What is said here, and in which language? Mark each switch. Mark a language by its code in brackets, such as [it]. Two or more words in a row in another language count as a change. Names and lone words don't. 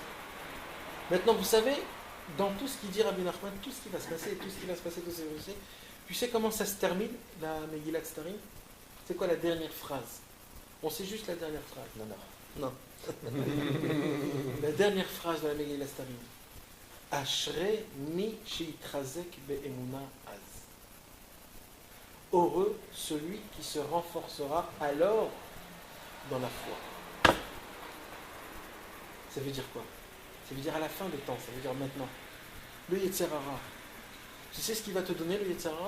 [fr] Maintenant, vous savez, dans tout ce qu'il dit Rabbi Nachman, tout ce qui va se passer, tout ce qui va se passer, tout ce qui va se passer, tu sais comment ça se termine, la Megillat Starim? C'est quoi la dernière phrase? On sait juste la dernière phrase. Non. La dernière phrase de la Megillat Starim. [he] אשרי מי שיתחזק באמונה אז. [fr] Heureux celui qui se renforcera alors dans la foi. Ça veut dire quoi? Ça veut dire à la fin des temps, ça veut dire maintenant. [he] Le יצר הרע. [fr] Tu sais ce qu'il va te donner, le [he] יצר הרע?